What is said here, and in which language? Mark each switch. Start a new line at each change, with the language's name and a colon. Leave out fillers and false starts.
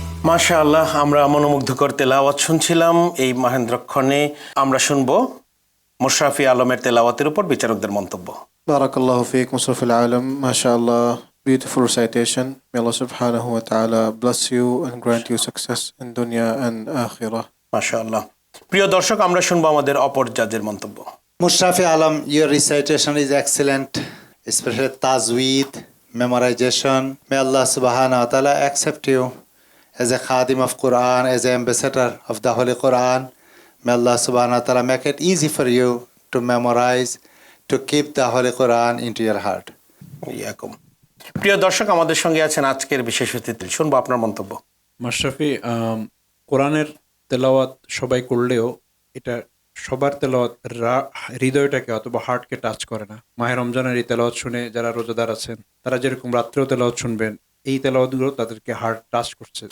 Bangla: মাশাআল্লাহ, আমরা মনোমুগ্ধকর তেলাওয়াত শুনছিলাম। এই মহেন্দ্রক্ষণে আমরা শুনবো মোশরাফি আলমের তেলাওয়াতের উপর বিচারকদের মন্তব্য।
Arabic: Barakallahu feek,
English: Musraf al-Alam. MashaAllah, beautiful recitation. May Allah subhanahu wa ta'ala bless you and grant you success in dunya and akhirah.
Bangla: মাশাআল্লাহ। প্রিয় দর্শক, আমরা শুনবো আমাদের অপর জাজের মন্তব্য।
English: Mushrafi Alam, your recitation is excellent, especially tajweed, memorization. May Allah subhanahu wa ta'ala accept you as a khadim of Quran, as an ambassador of the Holy Quran. May Allah subhanahu wa ta'ala make it easy for you to memorize, to keep the Holy Quran into your heart. ইয়াকুম।
Bangla: প্রিয় দর্শক, আমাদের সঙ্গে আছেন আজকের বিশেষ অতিথি। শুনবো আপনার মন্তব্য। মাশরাফি, কোরআনের তেলাওয়াত সবাই করলেও এটা সবার তেলাওয়াত হৃদয়টাকে অথবা হার্টকে টাচ করে না। মাহে রমজানের এই তেলাওয়াত শুনে যারা রোজাদার আছেন তারা যেরকম রাত্রেও তেলাওয়াত শুনবেন, এই তেলাওয়াতগুলো তাদেরকে হার্ট টাচ করছে।